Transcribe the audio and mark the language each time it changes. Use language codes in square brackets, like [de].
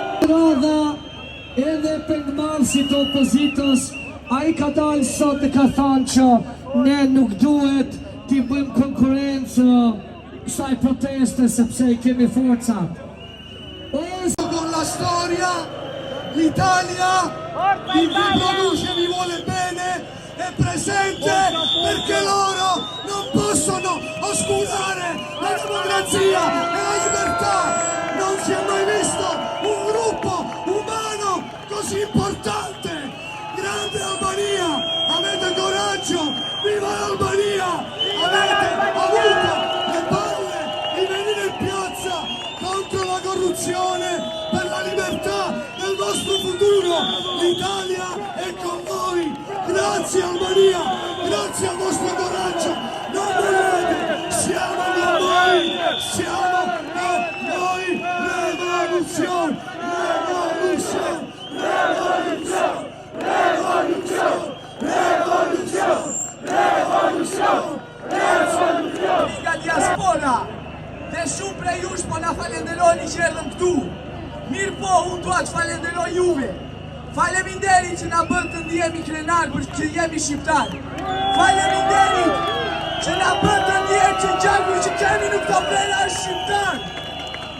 [sq] Radha edhe pengmarrësit të opozitës, a i ka dalë sot dhe ka thanë që ne nuk duhet t'i bëjmë konkurencë kësaj proteste sepse i kemi forcat. [it] Con la storia, l'Italia vi produce, vi vuole bene, è presente perché loro particolare la democrazia e la libertà. Non si è mai visto un gruppo umano così importante. Grande Albania, avete coraggio, viva l'Albania! Avete avuto le palle di venire in piazza contro la corruzione per la libertà del vostro futuro. L'Italia è con voi. Grazie Albania, grazie al vostro coraggio. Non volete, siamo con voi, siamo con voi. Rivoluzione, rivoluzione, rivoluzione, rivoluzione, rivoluzione, rivoluzione, rivoluzione. [sq] Nga diaspora, dhe shumë prej jush po na falenderoni që erdhëm këtu. Mirë po, unë dua të falenderoj juve. Faleminderit që na bën të ndihemi krenar për që jemi shqiptar. Faleminderit që na bën të ndihem që gjaku që kemi në këto vlera është shqiptar.